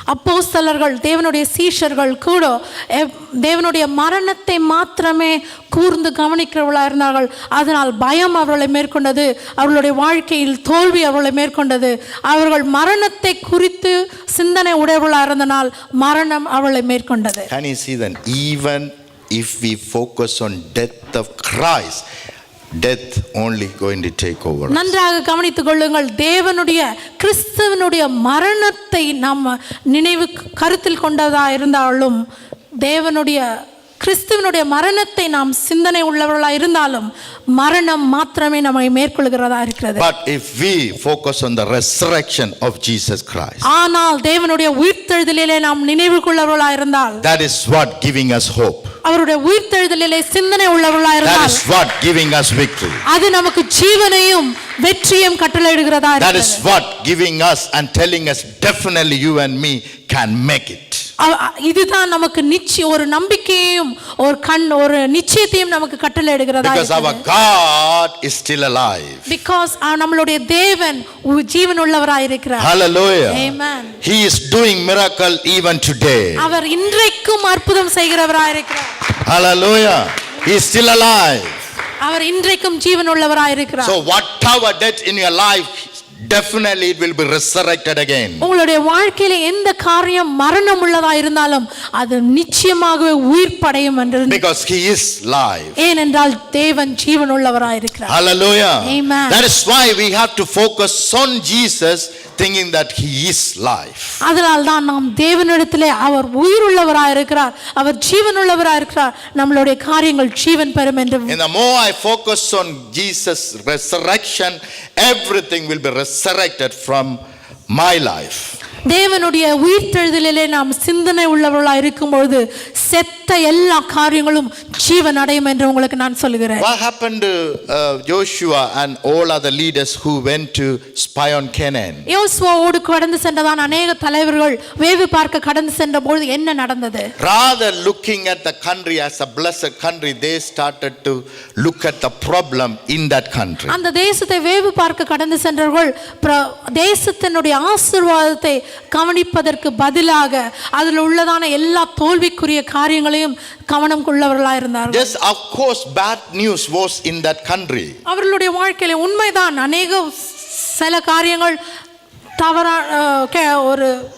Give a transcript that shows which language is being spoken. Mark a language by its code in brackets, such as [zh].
[ta] அப்போஸ்தலர்கள் தேவனுடைய சீஷர்கள் கூட தேவனுடைய மரணத்தை மாத்திரமே கூர்ந்து கவனிக்கிறவர்களாக இருந்தார்கள். அதனால் பயம் அவர்களை மேற்கொண்டது, அவர்களுடைய வாழ்க்கையில் தோல்வி அவர்களை மேற்கொண்டது. அவர்கள் மரணத்தை குறித்து சிந்தனை உடையவர்களாக இருந்தனால் மரணம் அவர்களை மேற்கொண்டது. [en] Can you see that even if we focus on death of Christ, death only going to take over us. [ta] நன்றாக கவனித்துக் கொள்ளுங்கள், தேவனுடைய கிறிஸ்துவனுடைய மரணத்தை நாம் நினைவு கருத்தில் கொண்டதா இருந்தாலும், தேவனுடைய கிறிஸ்துவனுடைய மரணத்தை நாம் சிந்தனை உள்ளவர்களாக இருந்தாலும் மரணம் மாத்திரமே நம்மை மேற்கொள்கிறதா இருக்கிறது. [en] But if we focus on the resurrection of Jesus Christ, [ta] ஆனால் தேவனுடைய உயிர்த்தெழுதலிலே நாம் நினைவு கொள்ளவர்களாக இருந்தால், [en] that is what giving us hope. [ta] அவருடைய உயிர்த்தெழுதலிலே சிந்தனை உள்ளவர்களாக இருந்தால், [en] that is what giving us victory. [ta] அது நமக்கு ஜீவனையும் வெற்றியும் கட்டளையிடுகிறதா இருக்கிறது. [en] that is what giving us and telling us definitely you and me can make it. [ta] இதுதான் நமக்கு ஒரு நம்பிக்கையையும் ஒரு நிச்சயத்தையும் நமக்கு கட்டளையிடுகிறதா [en] because our God is still alive. [ta] because நம்மளுடைய தேவன் ஜீவன் உள்ளவராய் இருக்கிறார். [en] Hallelujah. Amen. He is doing miracle even today. [ta] அவர் இன்றைக்கும் அற்புதம் செய்கிறவராய் இருக்கிறார். [en] Hallelujah. He is still alive. [ta] அவர் இன்றைக்கும் ஜீவன் உள்ளவராய் இருக்கிறார். [en] so whatever death in your life, definitely it will be resurrected again. [ta] உங்களுடைய வாழ்க்கையில எந்த காரியம் மரணம் உள்ளதா இருந்தாலும் அது நிச்சயமாகவே உயிர்ப்படையும் என்று, [en] because he is live. [ta] ஏனென்றால் தேவன் ஜீவன் உள்ளவராய் இருக்கிறார். [en] Hallelujah. Amen. that is why we have to focus on Jesus, thinking that he is live. [ta] அதனால் தான் நாம் தேவனிடத்திலே அவர் உயிர் உள்ளவராய் இருக்கிறார், அவர் ஜீவன் உள்ளவராய் இருக்கிறார், நம்மளுடைய காரியங்கள் ஜீவன் பெறும் என்று. [en] And the more I focus on Jesus resurrection, everything will be resurrected from my life. [ta] தேவனுடைய உயிர்த்தெழுதலிலே நாம் சிந்தனை உள்ளவர்களாய் இருக்கும்போது செத்த மற்ற எல்லா காரியங்களும் ஜீவன் அடையும் என்று உங்களுக்கு நான் சொல்லுகிறேன். [en] What happened to Joshua and all other leaders who went to spy on Canaan? [ta] யோசுவாவோடு கடந்து சென்றதான அநேக தலைவர்கள் வேவு பார்க்க கடந்து சென்ற பொழுது என்ன நடந்தது? [en] Rather looking at the country as a blessed country, they started to look at the problem in that country. [ta] அந்த தேசத்தை வேவு பார்க்க கடந்து சென்றவர்கள் தேசத்தினுடைய ஆசீர்வாதத்தை கவனிப்பதற்கு பதிலாக அதில் உள்ளதான எல்லா தோல்விக்குரிய காரியங்களையும் கவனம் கொள்ளவர்களாக இருந்தார்கள். [en] Yes, of course, bad news was in that country. [ta] அவர்களுடைய வாழ்க்கையில உண்மைதான் அநேக சில காரியங்கள் தவறான ஒரு